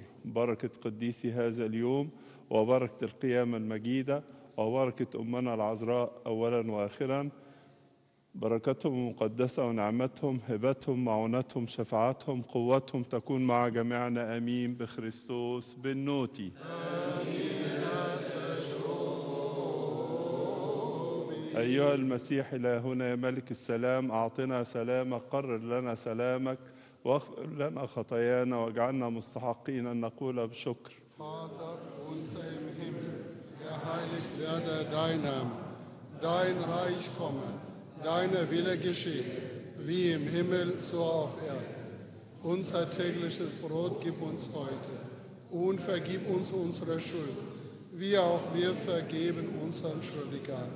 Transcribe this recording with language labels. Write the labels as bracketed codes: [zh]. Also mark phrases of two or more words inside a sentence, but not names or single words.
[ar] بركة قديسي هذا اليوم وبركة القيامة المجيدة وبركة أمنا العذراء أولا وآخرا، بركتهم المقدسة ونعمتهم هبتهم معونتهم شفاعتهم قوتهم تكون مع جميعنا آمين [cop] ⲡⲓⲭ̀ⲣⲓⲥⲧⲟⲥ ⲡⲉⲛⲛⲟⲩϯ. [ar] أيها المسيح إلهنا يا ملك السلام، أعطنا سلامك، قرر لنا سلامك، واغفر لنا خطايانا واجعلنا مستحقين أن نقول بشكر. [de] Vater unser im Himmel, geheiligt werde dein Name, dein Reich komme, deine Wille geschehe, wie im Himmel so auf Erden. Unser tägliches Brot gib uns heute und vergib uns unsere Schuld, wie auch wir vergeben unseren Schuldigern.